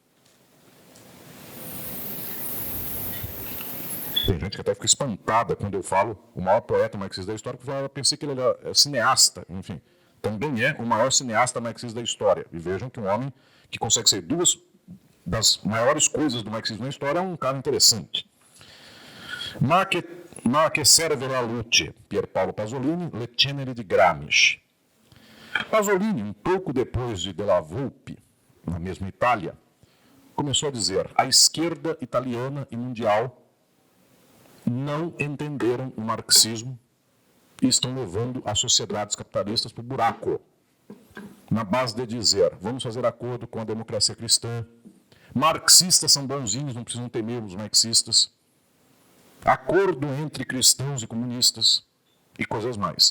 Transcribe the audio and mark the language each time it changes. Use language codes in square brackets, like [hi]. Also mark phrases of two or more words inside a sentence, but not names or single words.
[pt] Tem gente que até fica espantada quando eu falo o maior poeta marxista da história, porque eu pensei que ele era cineasta, enfim. Também é o maior cineasta marxista da história. E vejam que um homem que consegue ser duas das maiores coisas do marxismo na história é um cara interessante. [it] Ma che serve la luce, Pier Paolo Pasolini, le ceneri di Gramsci. [pt] Pasolini, um pouco depois de Della Volpe, na mesma Itália, começou a dizer: a esquerda italiana e mundial não entenderam o marxismo e estão levando as sociedades capitalistas para o buraco, na base de dizer: vamos fazer acordo com a democracia cristã, marxistas são bonzinhos, não precisam temer os marxistas, acordo entre cristãos e comunistas e coisas mais.